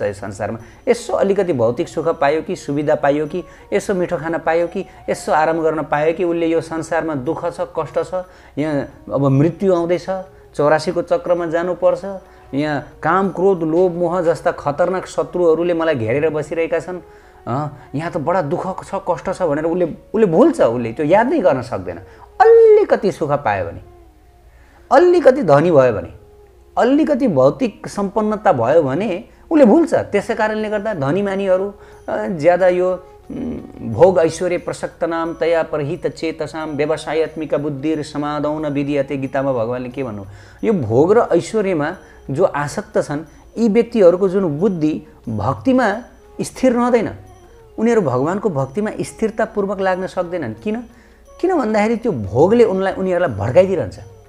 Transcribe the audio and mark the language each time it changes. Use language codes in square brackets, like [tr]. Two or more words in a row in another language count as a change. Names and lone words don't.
[ne] यो संसारमा यसो अलिकति भौतिक सुख पायो कि, सुविधा पायो कि, यसो मिठो खाना पायो कि, यसो आराम गर्न पायो कि उसले यो संसारमा दुःख छ, कष्ट छ, यहाँ अब मृत्यु आउँदैछ, 84को चक्रमा जानुपर्छ, यहाँ काम, क्रोध, लोभ, मोह जस्ता खतरनाक शत्रुहरूले मलाई घेरेर बसिरहेका छन्, यहाँ त बडा दुःख छ, कष्ट छ भनेर उसले भुल्छ। उसले त्यो याद नै गर्न सक्दैन। अलिकति सुख पायो भने, अलिकति धनी भयो भने, अलिकति भौतिक सम्पन्नता भयो भने उसले भुल्छ। त्यसै कारणले गर्दा धनी मानीहरू ज्यादा यो [sa] भोग ऐश्वर्य प्रसक्त नाम तया परहित चेतसाम व्यवसायत्मिका बुद्धिर समादौन विधियते, [ne] गीतामा भगवानले के भन्नु? यो भोग र ऐश्वर्यमा जो आसक्त छन् यी व्यक्तिहरूको जुन बुद्धि भक्तिमा स्थिर रहँदैन, उनीहरू भगवानको भक्तिमा स्थिरतापूर्वक लाग्न सक्दैनन्। किन भन्दाखेरि त्यो भोगले उनीहरूलाई भड्काइदिइरहन्छ।